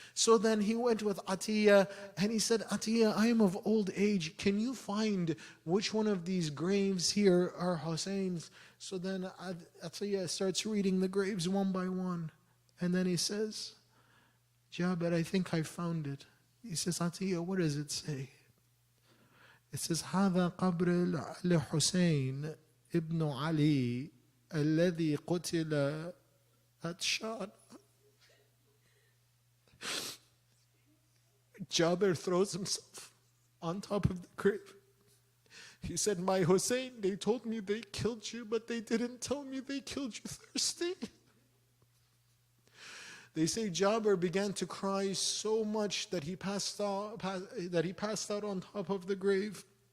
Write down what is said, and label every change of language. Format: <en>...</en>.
<en>So then he went with Atiyah and he said, Atiyah, I am of old age. Can you find which one of these graves here are Hussein's? So then Atiyah starts reading the graves one by one. And then he says, Jabir, I think I found it. He says, Atiyah, what does it say? It says,</en> <ar>هذا قبر لحسين ابن علي الذي قتل</ar> <en>at Shah. Jabir throws himself on top of the grave. He said, my Hussein, they told me they killed you, but they didn't tell me they killed you thirsty. They say Jabir began to cry so much that he passed out on top of the grave.</en>